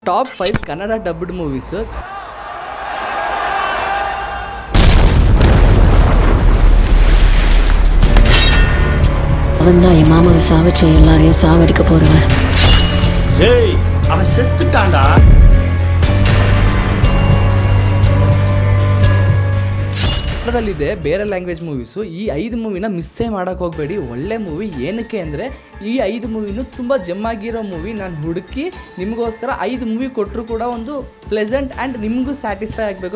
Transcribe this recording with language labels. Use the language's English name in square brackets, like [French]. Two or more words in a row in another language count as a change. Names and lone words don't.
[English] Top 5 Kannada dubbed movies. [Tamil] அவன் தான் என் மாமாவை சாவச்சு எல்லாரையும் சாவடிக்க போறவன். ஏய், அவன் செத்துட்டான்டா. [Kannada] ಕನ್ನಡದಲ್ಲಿದೆ ಬೇರೆ [English] language movies. [Kannada] ಈ 5 ಮೂವಿನ ಮಿಸ್ಸೇ ಮಾಡೋಕ್ಕೆ ಹೋಗಬೇಡಿ. ಒಳ್ಳೆ ಮೂವಿ. ಏನಕ್ಕೆ ಅಂದರೆ ಈ 5 ಮೂವಿನೂ ತುಂಬ ಜಮ್ಮಾಗಿರೋ ಮೂವಿ. ನಾನು ಹುಡುಕಿ ನಿಮಗೋಸ್ಕರ 5 ಮೂವಿ ಕೊಟ್ಟರು ಕೂಡ ಒಂದು [English] pleasant and [Kannada] ನಿಮಗೂ ಸ್ಯಾಟಿಸ್ಫೈ ಆಗಬೇಕು.